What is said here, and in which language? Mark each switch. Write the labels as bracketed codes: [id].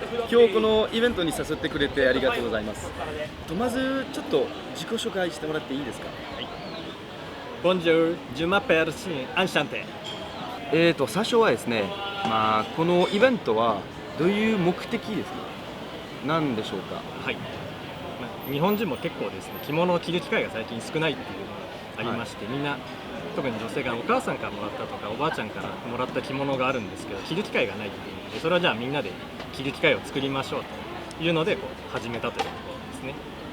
[ja] 今日このイベントに誘ってくれてありがとうございます。まずちょっと自己紹介してもらっていいですか？ [fr] Bonjour, je m'appelle Shin, enchanté. [ja] 最初はですね、このイベントはどういう目的ですか？何でしょうか？はい。日本人も結構ですね、着物を着る機会が最近少ないっていうのがありまして、みんな特に女性がお母さんからもらったとかおばあちゃんからもらった着物があるんですけど、着る機会がないっていうので、それはじゃあみんなで着る機会を作りましょうというので始めたというところですね。